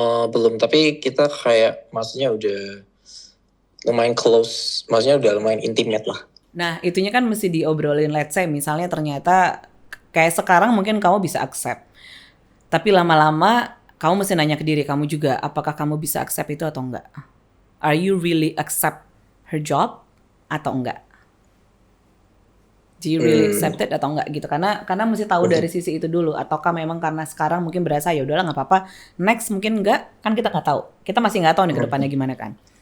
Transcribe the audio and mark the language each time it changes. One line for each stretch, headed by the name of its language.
Indonesian: Belum, tapi kita kayak maksudnya udah lumayan close, maksudnya udah lumayan intimate lah. Nah itunya kan mesti diobrolin,
English: let's say
Indonesian: misalnya ternyata kayak sekarang mungkin kamu bisa accept. Tapi lama-lama kamu mesti nanya ke diri kamu juga, apakah kamu bisa accept itu atau enggak?
English: Are you really accept her job
Indonesian: atau enggak?
English: Do you really accept it
Indonesian: atau enggak
English: gitu?
Indonesian: Karena mesti tahu dari sisi itu dulu. Ataukah memang karena sekarang mungkin berasa ya udahlah nggak apa-apa. Next mungkin enggak, kan kita nggak tahu. Kita masih nggak tahu nih ke depannya gimana kan.